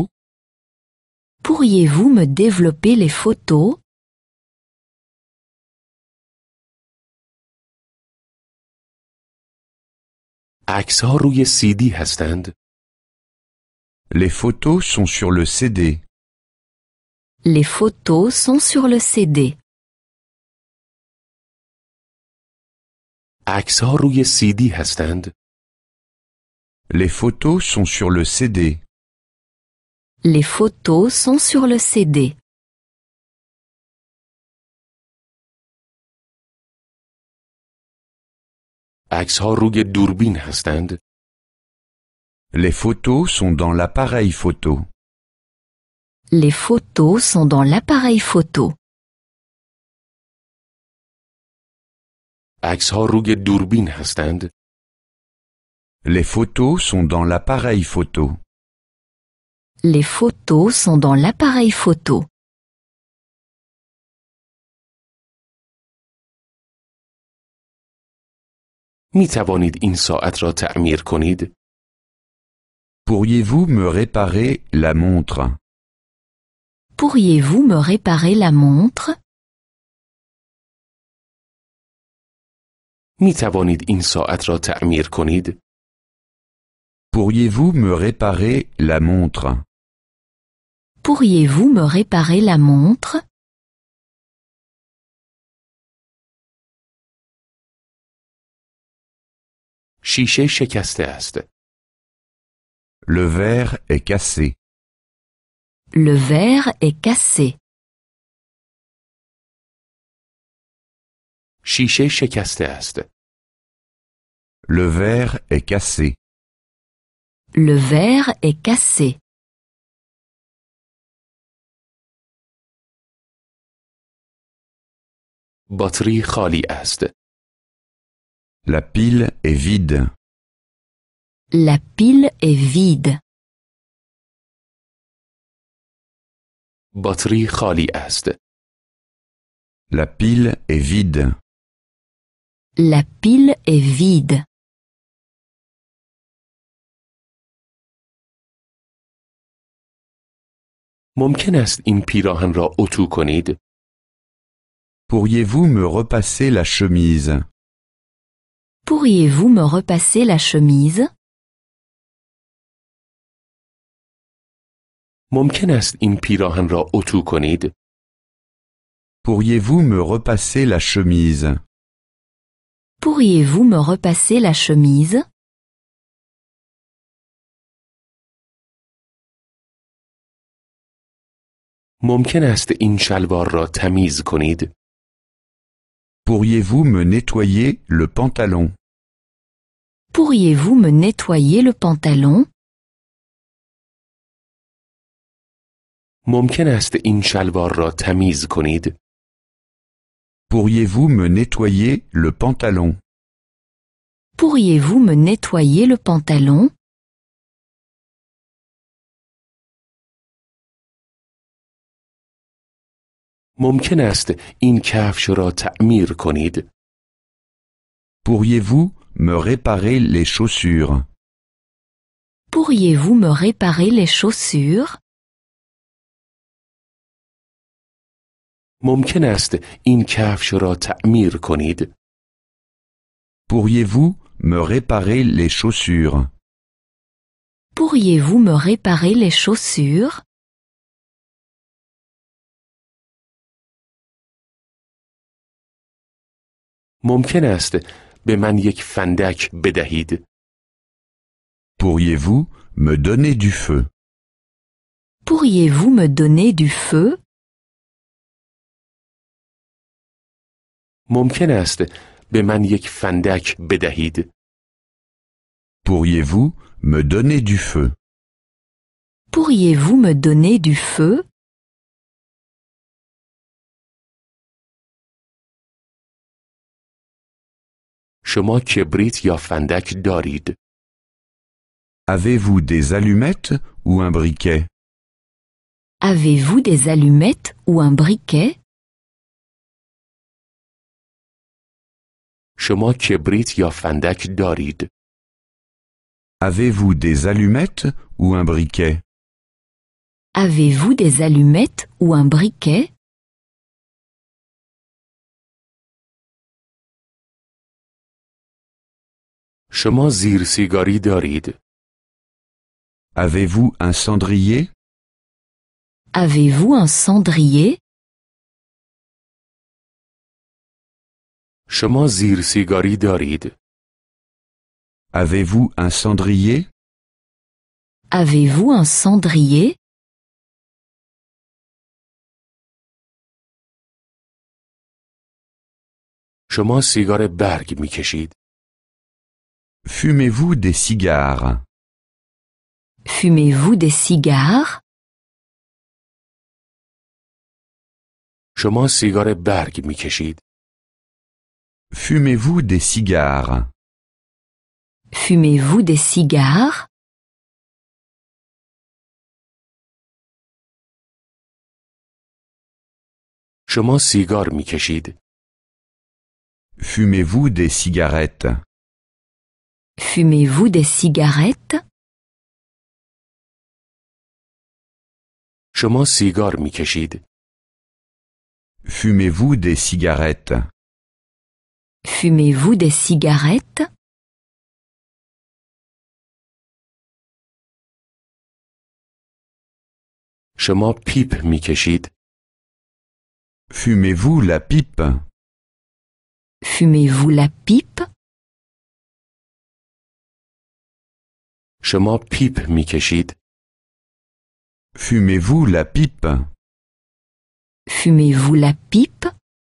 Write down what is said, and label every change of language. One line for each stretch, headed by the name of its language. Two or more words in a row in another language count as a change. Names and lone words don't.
French: Pourriez-vous me développer les photos?
Persian: عکس‌ها روی CD هستند؟
French: Les photos sont sur le CD. Les photos sont sur le CD.
Persian: عکس‌ها روی CD هستند؟
French: Les photos sont sur le CD. Les photos sont sur le CD.
Persian: عکس‌ها روی دوربین هستند؟
French: Les photos sont dans l'appareil photo. Les photos sont dans l'appareil photo.
Persian: عکس‌ها روی دوربین هستند؟
French: Les photos sont dans l'appareil photo. Les photos sont dans l'appareil photo.
Persian: می توانید این ساعت را تعمیر کنید؟
French: Pourriez-vous me réparer la montre? Pourriez-vous me réparer la montre?
Persian: می توانید این ساعت را تعمیر کنید؟
French: Pourriez-vous me réparer la montre? Pourriez-vous me réparer la montre?
Persian: شیشه شکسته است.
French: Le verre est cassé. Le verre est cassé.
Persian: شیشه شکسته است.
French: Le verre est cassé. Le verre est cassé.
Persian: باتری خالی است.
French: La pile est vide. La pile est vide.
Persian: باتری خالی است.
French: La pile est vide. La pile est vide.
Persian: ممکن است این پیراهن را اتو کنید؟
French: Pourriez-vous me repasser la chemise? Pourriez-vous me repasser la chemise?
Persian: ممکن است این پیراهن را اتو کنید؟
French: Pourriez-vous me repasser la chemise? Pourriez-vous me repasser la chemise?
Persian: ممکن است این شلوار را تمیز کنید؟
French: Pourriez-vous me nettoyer le pantalon? Pourriez-vous me nettoyer le pantalon?
Persian: ممکن است این شلوار را تمیز کنید؟
French: Pourriez-vous me nettoyer le pantalon? Pourriez-vous me nettoyer le pantalon?
Persian: ممکن است این کفش را تعمیر کنید؟
French: Pourriez-vous me réparer les chaussures? Pourriez-vous me réparer les chaussures?
Persian: ممکن است این کفش را تعمیر کنید؟
French: Pourriez-vous me réparer les chaussures? Pourriez-vous me réparer les chaussures?
Persian: ممکن است به من یک فندک بدهید؟
French: Pourriez-vous me donner du feu? Pourriez-vous me donner du feu?
Persian: ممکن است به من یک فندک بدهید؟
French: Pourriez-vous me donner du feu? Pourriez-vous me donner du feu?
Persian: شما کبریت یا فندک دارید؟
French: Avez-vous des allumettes ou un briquet? Avez-vous des allumettes ou un briquet?
Persian: شما کبریت یا فندک دارید؟
French: Avez-vous des allumettes ou un briquet? Avez-vous des allumettes ou un briquet?
Persian: شما زیر سیگاری دارید؟
French: Avez-vous un cendrier? Avez-vous un cendrier?
Persian: شما زیر سیگاری دارید؟
French: Avez-vous un cendrier? Avez-vous un cendrier?
Persian: شما سیگار برگ می کشید؟
French: Fumez-vous des cigares? Fumez-vous des cigares?
Persian: شما سیگار برگ می کشید؟
French: Fumez-vous des cigares? Fumez-vous des cigares?
Persian: شما سیگار می کشید؟
French: Fumez-vous des cigarettes? Fumez-vous des cigarettes?
Persian: شما سیگار می کشید؟
French: Fumez-vous des cigarettes? Fumez-vous des cigarettes?
Persian: شما پیپ می کشید؟
French: Fumez-vous la pipe? Fumez-vous la pipe?
Persian: شما پیپ می کشید؟
French: Fumez-vous la pipe? Fumez-vous la pipe?